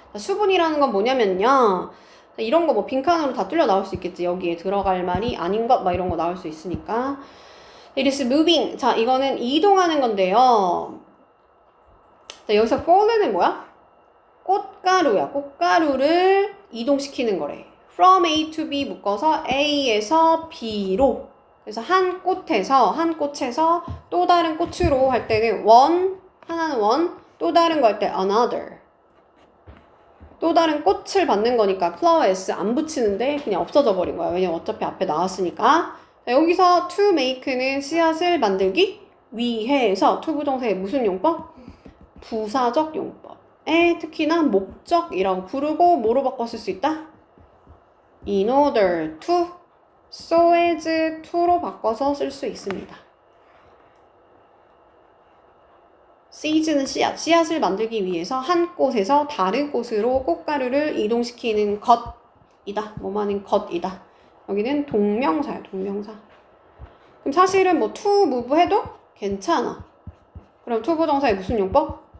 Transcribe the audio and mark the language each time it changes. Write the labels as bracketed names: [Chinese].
[Korean] 자, 수분이라는 건 뭐냐면요. 자, 이런 거 뭐 빈칸으로 다 뚫려 나올 수 있겠지. 여기에 들어갈 말이 아닌 것 막 이런 거 나올 수 있으니까. [English] It is moving. [Korean] 자, 이거는 이동하는 건데요. 자, 여기서 fall는 뭐야? 꽃가루야. 꽃가루를 이동시키는 거래. From A to B 묶어서 A에서 B로. 그래서 한 꽃에서 또 다른 꽃으로 할 때는 one, 하나는 one, 또 다른 거 할 때 another. 또 다른 꽃을 받는 거니까 flower s 안 붙이는데 그냥 없어져 버린 거야. 왜냐면 어차피 앞에 나왔으니까. 자, 여기서 to make는 씨앗을 만들기, 위해서 투부정사의 무슨 용법? 부사적 용법에 특히나 목적이라고 부르고 뭐로 바꿔 쓸 수 있다? in order to, so as to로 바꿔서 쓸 수 있습니다. seize는 씨앗, 씨앗을 만들기 위해서 한 곳에서 다른 곳으로 꽃가루를 이동시키는 것이다. 뭐만인 것이다. 여기는 동명사야, 동명사. 그럼 사실은 뭐 to move 해도 괜찮아. 그럼 to 부정사의 무슨 용법?